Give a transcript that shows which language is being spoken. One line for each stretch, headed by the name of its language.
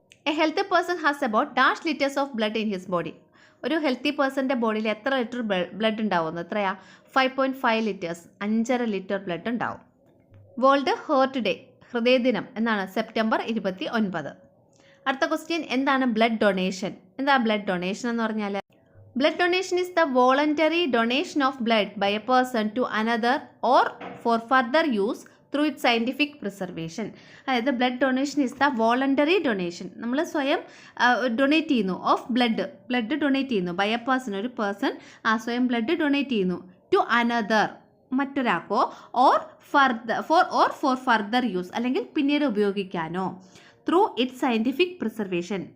English: A healthy person has about dash litres of blood in his body.
Malayalam: ഒരു healthy പേഴ്സൻ്റെ ബോഡിയിൽ എത്ര litre blood ഉണ്ടാവുമെന്ന്? എത്രയാ? 5.5 ലിറ്റേഴ്സ്, 5.5 ലിറ്റർ ബ്ലഡ് ഉണ്ടാവും. വേൾഡ് ഹേർട്ട് ഡേ, ഹൃദയദിനം എന്നാണ് സെപ്റ്റംബർ 29. അടുത്ത ക്വസ്റ്റ്യൻ, എന്താണ് ബ്ലഡ് ഡൊണേഷൻ? എന്താ ബ്ലഡ് ഡൊണേഷൻ എന്ന് പറഞ്ഞാൽ?
English: Blood donation is the voluntary donation of blood by a person to another or for further use through its scientific preservation.
Malayalam: അതായത്
English: blood donation is the voluntary donation,
Malayalam: നമ്മൾ സ്വയം donate ചെയ്യുന്നു
English: of blood
Malayalam: donate ചെയ്യുന്നു
English: by a person,
Malayalam: ഒരു person സ്വയം blood donate ചെയ്യുന്നു
English: to another,
Malayalam: മറ്റൊരാൾക്കോ,
English: or for further use,
Malayalam: അല്ലെങ്കിൽ പിന്നീട് ഉപയോഗിക്കാനോ,
English: Through its scientific preservation.